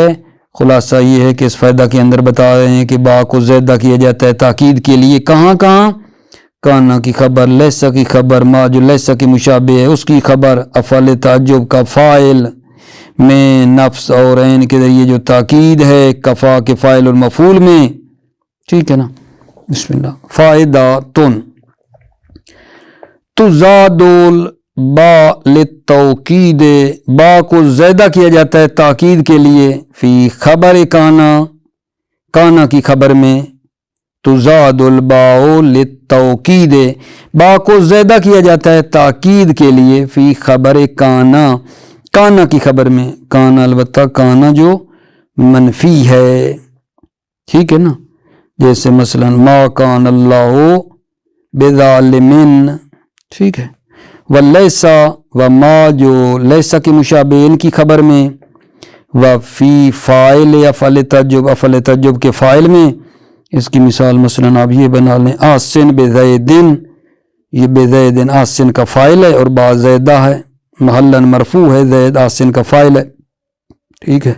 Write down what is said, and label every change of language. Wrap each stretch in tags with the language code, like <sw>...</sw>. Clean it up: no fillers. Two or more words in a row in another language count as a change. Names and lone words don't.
<ur>خلاصہ یہ ہے کہ اس فائدہ کے اندر بتا رہے ہیں کہ با کو زیادہ کیا جاتا ہے تاکید کے لیے، کہاں کہاں؟ کانا کی خبر، لیسا کی خبر، ما جو لیسا کے مشابہ ہے اس کی خبر، افعال تعجب کا فاعل میں، نفس اور عین کے ذریعے جو تاکید ہے، کفا کے فاعل اور مفعول میں، ٹھیک ہے نا۔</ur> <ar>بسم اللہ۔</ar> <ur>فائدہ</ur> <ar>تن تزاد البا للتوکید،</ar> <ur>با کو زیادہ کیا جاتا ہے تاکید کے لیے،</ur> <ar>فی خبر کانا،</ar> <ur>کانا کی خبر میں،</ur> <ar>تزاد الباء للتوکید،</ar> <ur>با کو زیادہ کیا جاتا ہے تاکید کے لیے،</ur> <ar>فی خبر کانا،</ar> <ur>کانا کی خبر میں، کانا البتہ کانا جو منفی ہے، ٹھیک ہے نا، جیسے مثلا</ur> <ar>ما کان اللہ</ar> <ur>بظالمین، ٹھیک ہے،</ur> <ar>ولیسا وما</ar> <ur>جو لیسا کے مشابہ ان کی خبر میں،</ur> <ar>وفی فاعل افعل تعجب،</ar> <ur>افعل تعجب کے فاعل میں، اس کی مثال مثلا آپ یہ بنا لیں،</ur> <ar>آسن بزیدن،</ar> <ur>یہ بزیدن آسن کا فاعل ہے اور با زیدہ ہے، محلاً مرفوع ہے، زید آسن کا فاعل ہے، ٹھیک ہے۔</ur>